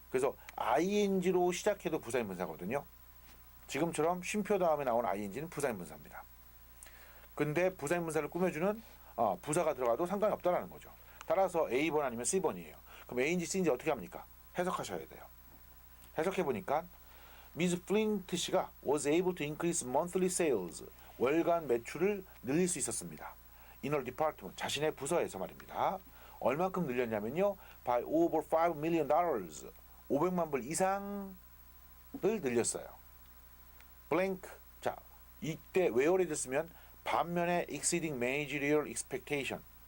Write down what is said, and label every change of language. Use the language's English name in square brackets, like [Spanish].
[Korean] 그래서 ing로 시작해도 부사인 분사거든요. 지금처럼 쉼표 다음에 나온 ing는 부사인 분사입니다. 근데 부사인 분사를 꾸며주는 부사가 들어가도 상관이 없다라는 거죠. 따라서 A번 아니면 C번이에요. 그럼 A인지 C인지 어떻게 합니까? 해석하셔야 돼요. 해석해보니까 Ms. [English] Flint 씨가 was able to increase monthly sales. [Korean] 월간 매출을 늘릴 수 있었습니다. [English] In her department. [Korean] 자신의 부서에서 말입니다. 얼만큼 늘렸냐면요. [English] By over $5 million. [Korean] 500만 불 이상을 늘렸어요. blank. 자, 이때 where를 쓰면 반면에 [English] exceeding managerial expectation.